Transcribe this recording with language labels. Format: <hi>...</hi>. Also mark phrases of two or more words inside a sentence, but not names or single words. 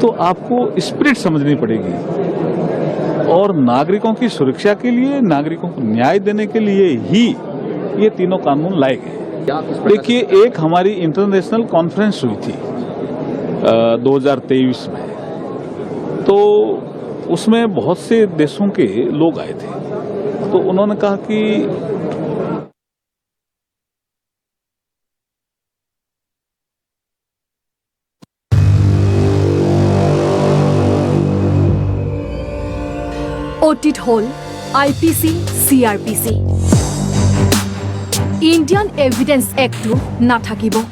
<hi>तो आपको स्पिरिट समझनी पड़ेगी, और नागरिकों की सुरक्षा के लिए, नागरिकों को न्याय देने के लिए ही ये तीनों कानून लाए गए। देखिए, एक हमारी इंटरनेशनल कॉन्फ्रेंस हुई थी 2023 में, तो उसमें बहुत से देशों के लोग आए थे, तो उन्होंने कहा कि</hi> <as>অতীত হল IPC CRPC ইণ্ডিয়ান এভিডেন্স এক্টটো নাথাকিব</as>